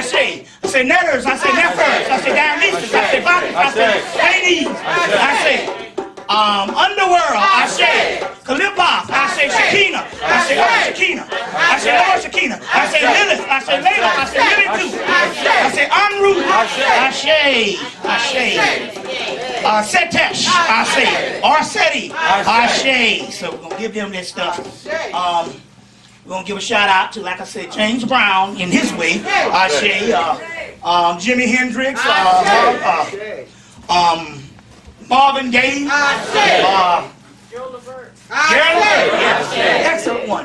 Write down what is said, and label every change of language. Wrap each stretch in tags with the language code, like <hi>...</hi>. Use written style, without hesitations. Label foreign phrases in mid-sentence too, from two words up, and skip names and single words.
<en>say Netters, I say Nephers, I say Dionysus, I say Bacchus, I say Hades, I say Underworld, I say Kalibah, I say Shekinah, I say Shekinah, I say Lord Shekinah, I say Lilith, I say Layla, I say Lilith, I say Amru, I say Setesh, I say Arseti, I say. So we're gonna give them this stuff. We're going to give a shout out to, like I said, James Brown in his way. I say Jimi Hendrix, Marvin Gaye, Gerald Levert, excellent one.</en>